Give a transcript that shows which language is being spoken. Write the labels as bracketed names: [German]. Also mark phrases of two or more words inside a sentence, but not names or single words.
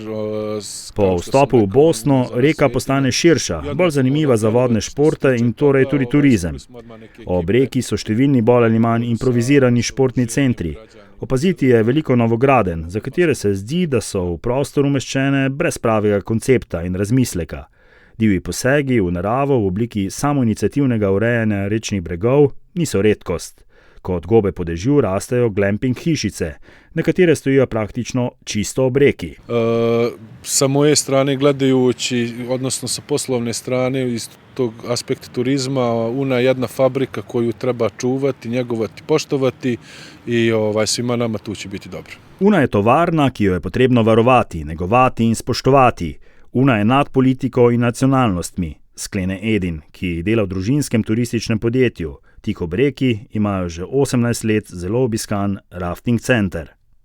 [Slovenian] Po vstopu v Bosno reka postane širša, bolj zanimiva za vodne športe in torej tudi turizem. Ob reki so številni bolj ali manj improvizirani športni centri. Opaziti je veliko novogradenj, za katere se zdi, da so v prostor umeščene brez pravega koncepta in razmisleka. Divji posegi v naravo v obliki samoiniciativnega urejanja rečnih bregov niso redkost. Kot gobe po dežju rastejo glamping hišice, na katere stojijo praktično čisto ob reki. [Bosnian] Sa moje strane gledajući, odnosno sa poslovne strane, iz tog aspekta turizma, Una je jedna fabrika koju treba čuvati, njegovati, poštovati i svima nama tu će biti dobro. [Slovenian] Una je tovarna, ki jo je potrebno varovati, negovati in spoštovati. Una je nad politiko in nacionalnostmi, sklene Edin, ki dela v družinskem turističnem podjetju. Tik ob reki imajo že 18 let zelo obiskan rafting center.